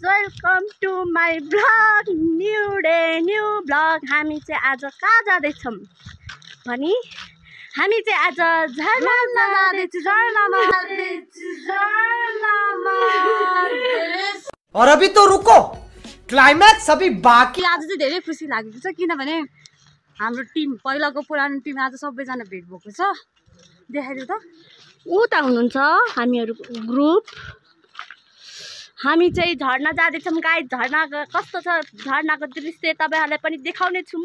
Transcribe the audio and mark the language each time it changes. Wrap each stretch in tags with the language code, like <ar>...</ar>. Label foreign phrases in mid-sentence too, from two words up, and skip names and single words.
<en>welcome to my vlog new day new vlog.</en> <ne>हामी चाहिँ आज कहाँ जाँदैछौँ भनी हामी चाहिँ आज झरनामा जाँदैछौँ।</ne> <hi>और अभी तो रुको, क्लाइमैक्स अभी बाकी।</hi> <ne>आज चाहिँ धेरै खुसी लागेको छ किनभने हाम्रो टिम पहिलाको पुरानो टिम आज सबैजना भेट भएको छ। देखाइदिउ त। उता हुनुहुन्छ हामीहरूको ग्रुप। हामी चाहिँ झरना जाँदैछौँ गाइस। झरना कस्तो छ झरनाको दृश्य तपाईहरुलाई पनि देखाउने छु म।</ne>